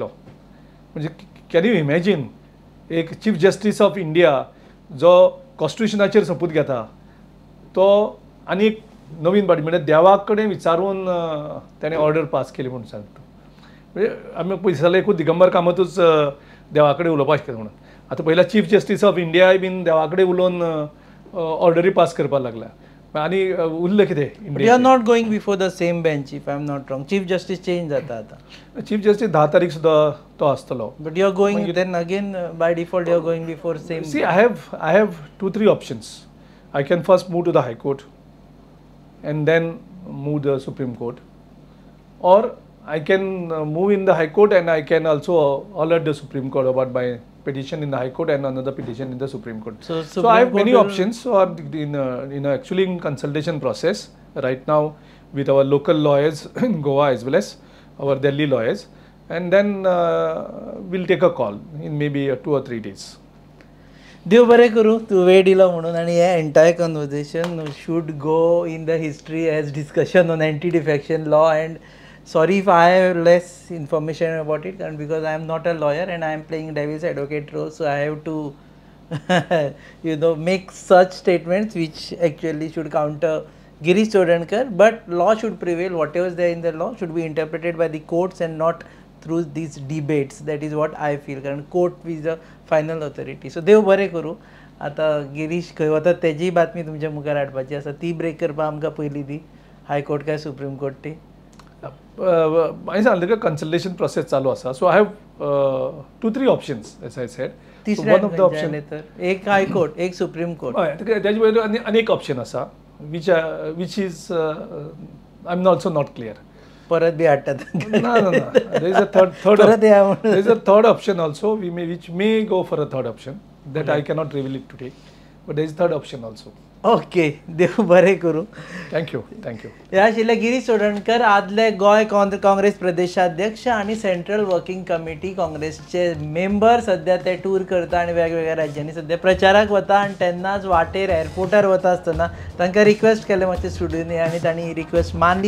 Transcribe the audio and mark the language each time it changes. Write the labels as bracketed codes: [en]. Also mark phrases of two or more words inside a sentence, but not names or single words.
[kok] म्हणजे [en] can you imagine [kok] एक [en] Chief Justice of India [kok] जो कॉन्स्टिट्युशनाचेर सपूत घेता तो आनी एक नवीन पार्टी म्हणजे देवा कडेन विचारून तेणें ऑर्डर पास केली म्हणून सांगता. म्हणजे आमी पयसाले एकूच दिगंबर कामतूच देवा कडेन उलोवपाक शकता म्हणून. आतां पयला [en] Chief Justice of India [kok] बीन देवा कडेन उलोवन ऑर्डरी पास करपाक लागला. आनी उरलें कितें. [en] you are not going before the same bench if I am not wrong. Chief Justice change [kok] जाता आतां. [en] Chief Justice [kok] 10 तारीख सुद्दां तो आसतलो. [en] But you are going then again by default you are going before same. सी I have 2-3 options. I can first move to the High Court and then move the Supreme Court, or I can move in the High Court and I can also alert the Supreme Court about my petition in the High Court and another petition in the Supreme Court. So I have many options. So I'm actually in consultation process right now with our local lawyers in Goa as well as our Delhi lawyers, and then we'll take a call in maybe 2 or 3 days. [kok] देव बरें करूं तूं वेळ दिलो म्हणून. आनी हे [en] entire conversation should go in the history as discussion on anti defection law. एंड sorry if I have less information about it, and because I am not a lawyer and I am playing devil's advocate role, so I have to make such statements which actually should counter Girish Chodankar. But law should prevail. Whatever is there in the law should be interpreted by the courts and not through these debates. That is what I feel, कारण court is the final authority. So [kok] देव बरें करूं. आता गिरीश खंय वता तेजी बातमी तुमच्या मुखार हाडपाची आसा ती ब्रेक करपाक आमकां पयली दी. हायकोर्ट काय सुप्रीम कोर्ट ती हांवें सांगलें [en] consultation process [kok] चालू आसा. [en] So I have 2-3 options as I said. One of the option [kok] एक हायकोर्ट एक सुप्रीम कोर्ट. हय तेजे वयर आनी एक ऑप्शन आसा [en] which is I am also not clear. [kok] परत बी हाडटात. [en] ना there is a third option also which may go for a third option that I cannot reveal it today, but there is a third option also. [kok] ओके देव बरें करूं. [en] थँक्यू [kok] हे आशिल्ले गिरीश चोडणकर, आदले गोंय काँग्रेस प्रदेशाध्यक्ष आणि सेंट्रल वर्किंग कमिटी काँग्रेसचे मेंबर. सध्या ते टूर करता आणि वेगवेगळ्या राज्यांनी सध्या प्रचाराक वता आणि तेन्नाच वाटेर एअरपोर्टार वता आसतना तांकां रिक्वेस्ट केलें मातशें स्टुडियोनी आनी तांणी ही रिक्वेस्ट मानली.